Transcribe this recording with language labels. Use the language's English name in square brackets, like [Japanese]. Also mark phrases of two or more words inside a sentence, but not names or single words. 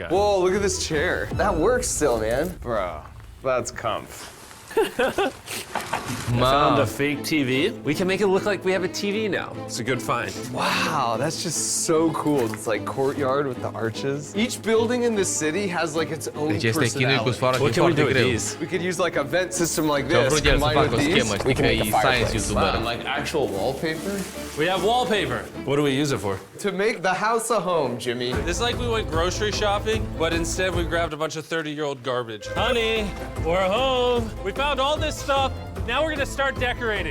[English] Whoa, look at this chair. That works still, man. Bro, that's comf. Found a fake TV. We can make it look like we have a TV now. It's a good find. Wow, that's just so cool. It's like courtyard with the arches. Each building in this city has like its own [Romanian] Deci este chinui cu [English] personality. [Romanian] sfoară [English] What [Romanian] și [English] can we [Romanian] foarte [English] do with [Romanian] greu. [English] these? We could use like a vent system like [Romanian] Și-au [English] this. [Romanian] vrut el să [English] combined [Romanian] facă o [English] with [Romanian] schemă, [English] these, [Romanian] știi [English] we [Romanian] că [English] can [Romanian] e [English] make a science fireplace. YouTuber. And like actual wallpaper. We have wallpaper. What do we use it for? To make the house a home, Jimmy. It's like we went grocery shopping, but instead we grabbed a bunch of 30-year-old garbage. Honey, we're home. We found all this stuff. Now we're gonna start decorating.